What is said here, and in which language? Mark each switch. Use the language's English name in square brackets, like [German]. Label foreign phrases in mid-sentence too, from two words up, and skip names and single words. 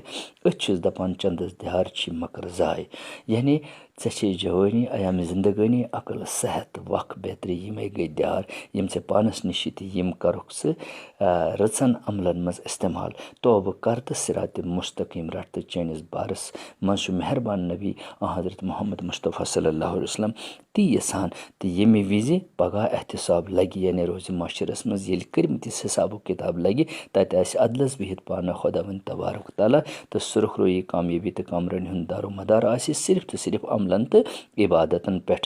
[Kashmiri] أسۍ چھِس دپان چندس دیار چھِ مکر زاے یعنی ژےٚ چھے جوٲنی ایامِ زندگٲنی عقل صحت وق بیترِ یِمے گٔے دیار یِم ژےٚ پانس نِش چھِ تہٕ یِم کرُکھ ژٕ رٕژن عملن منٛز استعمال. توبہٕ کر تہٕ صراطِ مستقیٖم رٹ تہٕ چٲنِس بارس منٛز چھُ مہربان نبی حضرت محمد مصطفیٰ [Arabic] صلی اللہ علیہ وسلم [Kashmiri] تی یژھان تہٕ ییٚمہِ وِزِ پگاہ احتساب لگہِ یعنی روزِ معاشرس منٛز ییٚلہِ کٔرمٕتِس حسابُک کِتاب لگہِ تتہِ آسہِ عدلس بِہِتھ پانہٕ خۄداوند تبارک تعالیٰ تہٕ سُرخ رویی کامیٲبی تہٕ کامرٲنی ہُنٛد دارو مدار آسہِ صرف تہٕ صرف عملن تہٕ عبادتن پٮ۪ٹھ.